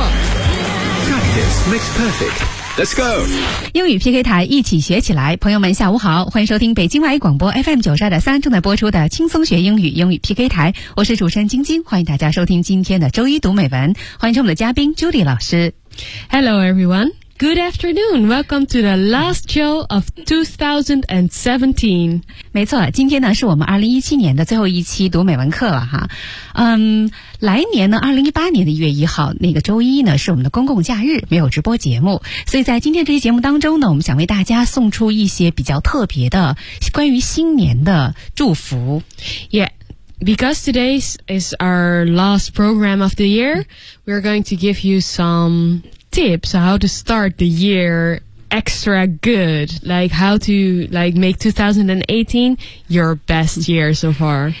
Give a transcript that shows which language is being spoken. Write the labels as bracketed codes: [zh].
[en] Practice makes perfect。 Let's go! [zh] 英语 PK 台一起学起来，朋友们下午好，欢迎收听北京外语广播 FM92.3 正在播出的轻松学英语英语 PK 台，我是主持人晶晶，欢迎大家收听今天的周一读美文，欢迎我们的嘉宾 Judy 老师。 [en] Hello everyone, good afternoon, welcome to the last show of 2017. [zh] 没错，今天呢是我们2017年的最后一期读美文课了哈。来年呢2018年1月1号那个周一呢是我们的公共假日，没有直播节目，所以在今天这期节目当中呢，我们想为大家送出一些比较特别的关于新年的祝福。 [en] Yeah, because today is our last program of the year, we're going to give you some tips how to start the year extra good, like how to like make 2018 your best year so far.